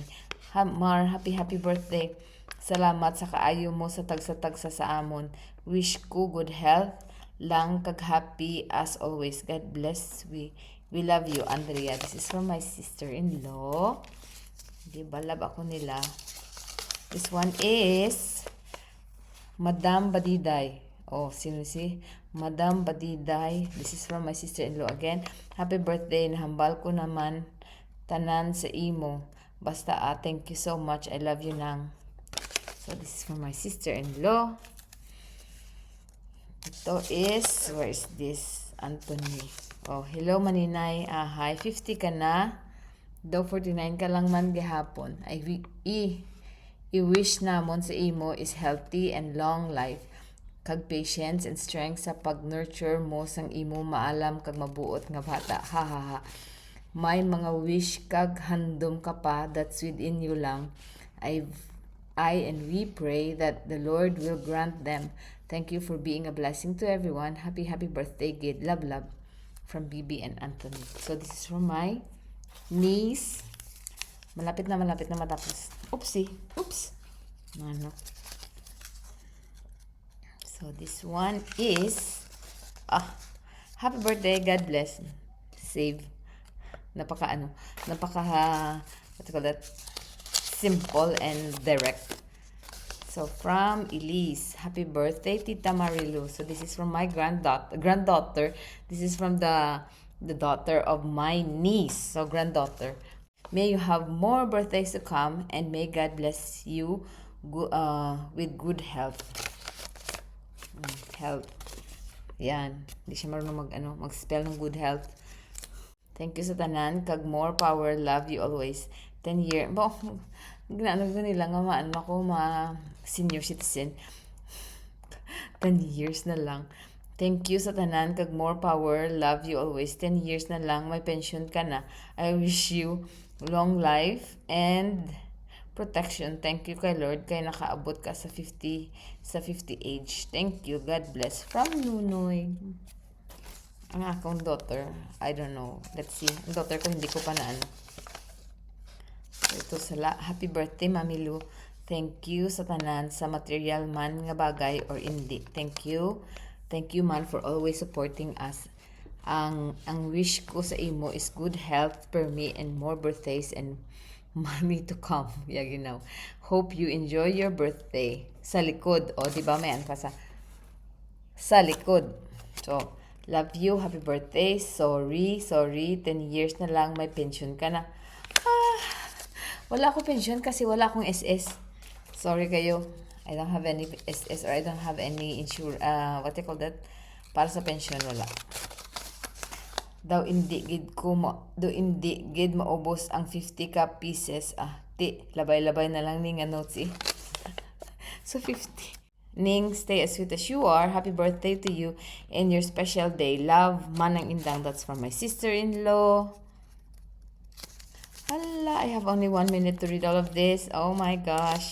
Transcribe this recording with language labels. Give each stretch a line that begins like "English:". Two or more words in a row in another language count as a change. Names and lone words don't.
English: Mar, happy birthday.
Hiligaynon: Salamat sa kaayo mo sa tagsa-tagsa sa amon.
English: Wish ko good health
Hiligaynon: lang kag
English: happy as always. God bless. We love you, Andrea. This is from my sister-in-law.
Hiligaynon: Di ba, love ako nila.
English: This one is Madam Badiday.
Hiligaynon: Oh, sino si Madam Badiday?
English: This is from my sister-in-law again. Happy birthday.
Hiligaynon: Nahambal ko naman tanan sa imo.
English: Basta thank you so much. I love you nang. So this is from my sister-in-law. Ito is, where is this? Anthony. Oh, hello Maninay. Hi, 50
Hiligaynon: ka na. Daw 49 ka lang man gihapon. I-wish namon sa imo
English: is healthy and long life.
Hiligaynon: Kag
English: patience and strength
Hiligaynon: sa pag-nurture mo sang imo maalam kag mabuot nga bata. Ha ha ha. May mga wish kag handom ka pa
English: that's within you
Hiligaynon: lang.
English: I and we pray that the Lord will grant them. Thank you for being a blessing to everyone. Happy birthday, Gid. Love. From Bibi and Anthony. So this is from my niece.
Filipino: Malapit na matapos. Oopsie. Oops.
Hiligaynon: Ano.
English: So this one is happy birthday, God bless. Save. Napaka what you call that? Simple and direct. So from Elise, happy birthday, Tita Marilu. So this is from my granddaughter. This is from the daughter of my niece. So granddaughter. May you have more birthdays to come and may God bless you with good health. Health.
Filipino: Yan. Hindi siya marunong mag-spell ng
English: good health. Thank you
Hiligaynon: sa tanan.
English: Kag more power. Love you always. 10 years.
Hiligaynon: Ginano ko nila nga senior citizen.
English: 10 years
Hiligaynon: na lang.
English: Thank you
Hiligaynon: sa tanan.
English: Kag more power. Love you always. 10 years
Hiligaynon: na lang. May pension ka na.
English: I wish you long life and protection. Thank you
Hiligaynon: kay Lord kay nakaabot ka sa
English: 50 age. Thank you. God bless. From Nunoy.
Hiligaynon: Ang akong
English: daughter, I don't know. Let's see.
Hiligaynon: Ang daughter ko hindi ko pa na So ito
English: happy birthday,
Hiligaynon: Mami Lu.
English: Thank you
Hiligaynon: sa tanan sa material man nga bagay or hindi.
English: Thank you. Thank you man for always supporting us.
Hiligaynon: Ang wish ko sa imo
English: is good health per me and more birthdays and money to come. Yeah, you know. Hope you enjoy your birthday.
Hiligaynon: Sa likod. O, di ba may pa sa likod.
English: So, love you. Happy birthday. Sorry. 10 years
Filipino: na lang may pension ka na. Wala akong pension kasi wala akong SS. Sorry kayo.
English: I don't have any SS or I don't have any what you call that?
Filipino: Para sa pension, wala.
Hiligaynon: Daw hindi gid maubos ang 50 ka pieces. Labay-labay na lang ning notes So 50.
English: Ning, stay as sweet as you are. Happy birthday to you and your special day. Love, Manang Indang. That's from my sister-in-law. Hala, I have only 1 minute to read all of this. Oh my gosh.